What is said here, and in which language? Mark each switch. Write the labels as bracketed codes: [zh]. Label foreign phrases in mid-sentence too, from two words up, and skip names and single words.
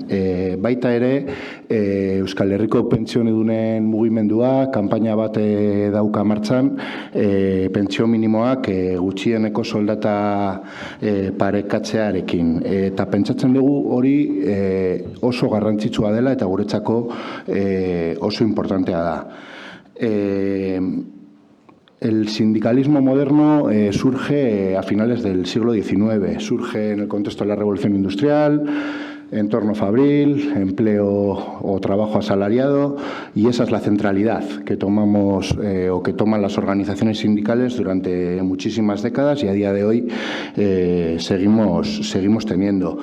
[eu] Baita ere, Euskal Herriko pentsionedunen mugimendua, kanpaina bat dauka martxan, pentsio minimoak gutxieneko soldata parekatzearekin. Eta pentsatzen dugu hori oso garrantzitsua dela eta guretzako oso importantea da. [es] El sindicalismo moderno surge a finales del siglo XIX, surge en el contexto de la revolución industrial, entorno fabril, empleo o trabajo asalariado, y esa es la centralidad que tomamos o que toman las organizaciones sindicales durante muchísimas décadas y a día de hoy seguimos teniendo.